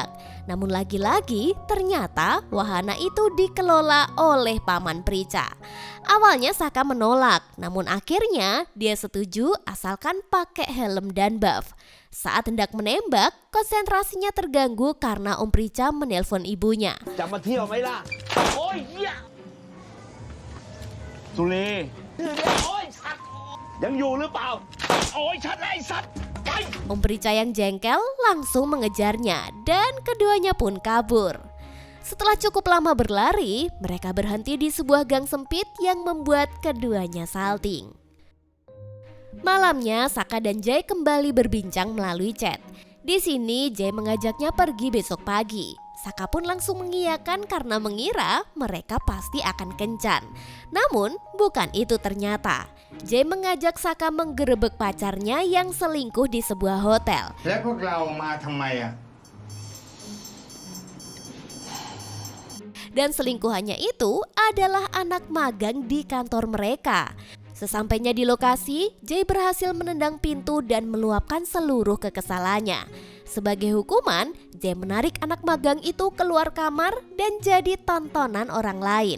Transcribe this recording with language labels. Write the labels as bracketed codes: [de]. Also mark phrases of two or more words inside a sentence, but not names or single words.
[id] Namun lagi-lagi ternyata wahana itu dikelola oleh Paman Prica. Awalnya Saka menolak, namun akhirnya dia setuju asalkan pakai helm dan buff. Saat hendak menembak, konsentrasinya terganggu karena Om Prica menelpon ibunya. [th] จะมาเที่ยวไหมล่ะ โอ้ยเหี้ยสุรีโอ้ยสัตว์ยังอยู่หรือเปล่า โอ้ยชัดไอ้สัตว์ไป [id] Om Prica yang jengkel langsung mengejarnya dan keduanya pun kabur. Setelah cukup lama berlari, mereka berhenti di sebuah gang sempit yang membuat keduanya salting. Malamnya, Saka dan Jay kembali berbincang melalui chat. Di sini, Jay mengajaknya pergi besok pagi. Saka pun langsung mengiyakan karena mengira mereka pasti akan kencan. Namun, bukan itu ternyata. Jay mengajak Saka menggerebek pacarnya yang selingkuh di sebuah hotel. [th] และพวกเรามาทำไมอ่ะ [id] Dan selingkuhannya itu adalah anak magang di kantor mereka. Sesampainya di lokasi, Jay berhasil menendang pintu dan meluapkan seluruh kekesalannya. Sebagai hukuman, Jay menarik anak magang itu keluar kamar dan jadi tontonan orang lain.